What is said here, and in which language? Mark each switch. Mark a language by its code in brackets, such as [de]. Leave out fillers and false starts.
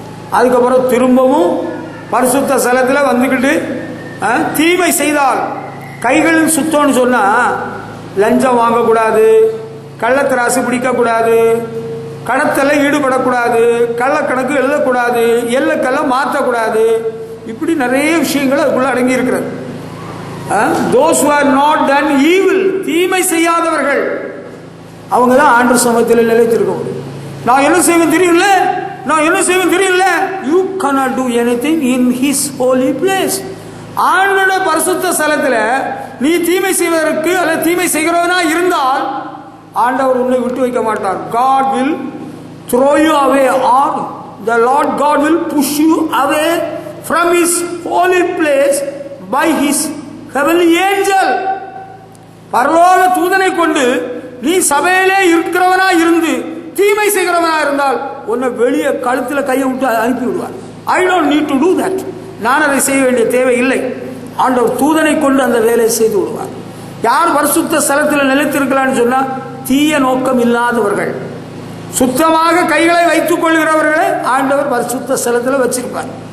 [ta] அதுக்கப்புறம் திரும்பவும் பரிசுத்த ஸ்தலத்தில் வந்துக்கிட்டு தீமை செய்தால் கைகளில் சுத்தம்னு சொன்னா லஞ்சம் வாங்கக்கூடாது, கள்ளத்திராசு பிடிக்கக்கூடாது, கடத்தல ஈடுபடக்கூடாது, கள்ளக்கணக்கு எழுதக்கூடாது, எல்லைக்கெல்லாம் மாற்றக்கூடாது. இப்படி நிறைய விஷயங்கள் அதுக்குள்ள அடங்கி இருக்கிறது. [en] Those who are not done evil, [ta] தீமை செய்யாதவர்கள், அவங்க தான் ஆண்டவர் சமூகத்தில் நிலைத்திருக்க முடியும். நான் என்ன செய்வேன் தெரியல, நான் என்ன செய்வேன் தெரியல. [en] You cannot do anything in his holy place. [ta] ஆண்டவருடைய பரிசுத்த ஸ்தலத்தில் நீ தீமை செய்வதற்கு அல்லது தீமை செய்கிறவனா இருந்தால் ஆண்டவர் உன்னை விட்டு வைக்க மாட்டார். [en] God will throw you away, or the Lord God will push you away from his holy place by his heavenly angel. [ta] பரலோக தூதனை கொண்டு நீ சபையிலே இருக்கிறவனா இருந்து தீமை செய்கிறவனா இருந்தால் உன்னை வெளியே கழுத்துல கையை விட்டு அனுப்பி விடுவார். [en] I don't need to do that. [ta] நான் அதை செய்ய வேண்டிய தேவை இல்லை. ஆண்டவர் தூதனை கொண்டு அந்த வேலையை செய்து விடுவார். யார் பரிசுத்த ஸ்தலத்தில் நிலைத்திருக்கலான்னு சொன்னா தீய நோக்கம் இல்லாதவர்கள், சுத்தமாக கைகளை வைத்துக் கொள்கிறவர்களை ஆண்டவர் பரிசுத்த ஸ்தலத்தில் வச்சிருப்பார்.